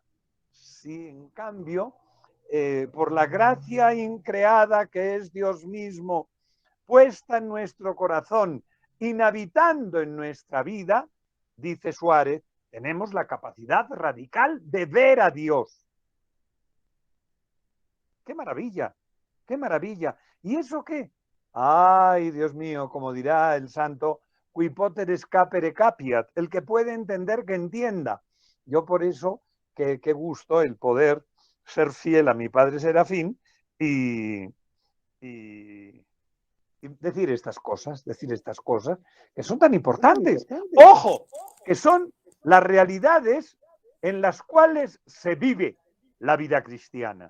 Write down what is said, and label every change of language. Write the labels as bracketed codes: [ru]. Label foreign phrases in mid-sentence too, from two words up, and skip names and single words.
[es] Si en cambio, por la gracia increada que es Dios mismo, puesta en nuestro corazón, inhabitando en nuestra vida, dice Suárez, tenemos la capacidad radical de ver a Dios. ¡Qué maravilla! ¡Qué maravilla! ¿Y eso qué? Ay, Dios mío, como dirá el santo, [la] qui poteres capere capiat, [es] el que puede entender que entienda. Yo por eso, qué gusto el poder ser fiel a mi padre Serafín y, y, y decir estas cosas que son tan importantes. ¡Ojo! Que son las realidades en las cuales se vive la vida cristiana.